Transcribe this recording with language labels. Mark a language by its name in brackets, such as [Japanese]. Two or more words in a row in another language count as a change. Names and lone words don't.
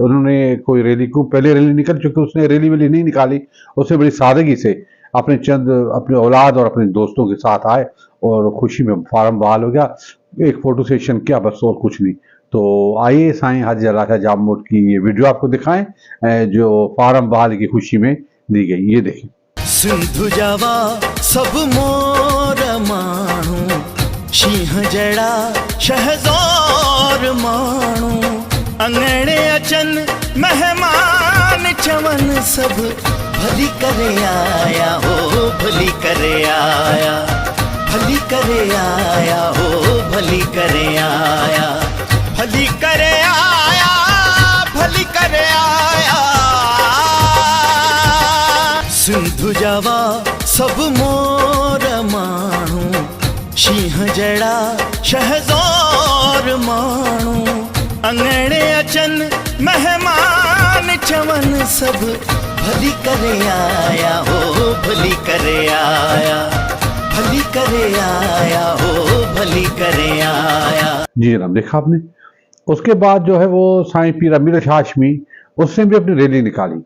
[Urdu] انہوں نے کوئی ریلی کو، پہلے ریلی نکل چکی، اس نے ریلی ویلی نہیں نکالی، اس نے بڑی سادگی سے اپنے اپنے اولاد اور اپنے دوستوں کے ساتھ آئے اور خوشی میں فارم بحال ہو گیا. एक [English] photo session [Urdu] کیا بس، اور کچھ نہیں۔ تو آئیے سائیں حاجی جلال جاموٹ کی یہ ویڈیو آپ کو دکھائیں، جو فارم بحال کی خوشی میں دی گئی، یہ دیکھیں. [Sindhi] सिंधु जावा सब मोर माण्हू, शींह जड़ा शहज़ोर माण्हू, अंगणे अचन मेहमान चवन, सब भली करे आया हो, भली करे आया, भली करे आया हो, भली करे आया, भली करे आया, भली करे आया। सिंधु जावा सब मोर माण्हू, शींह जड़ा शहज़ोर माण्हू, अंगणे अचन मेहमान चवन, सब भली करे आया हो, भली करे आया, भली करे आया हो, भली करे आया। [Urdu] جی جناب، دیکھا آپ نے. اس کے بعد جو ہے وہ سائیں پیر امیر ہاشمی، اس نے بھی اپنی ریلی نکالی.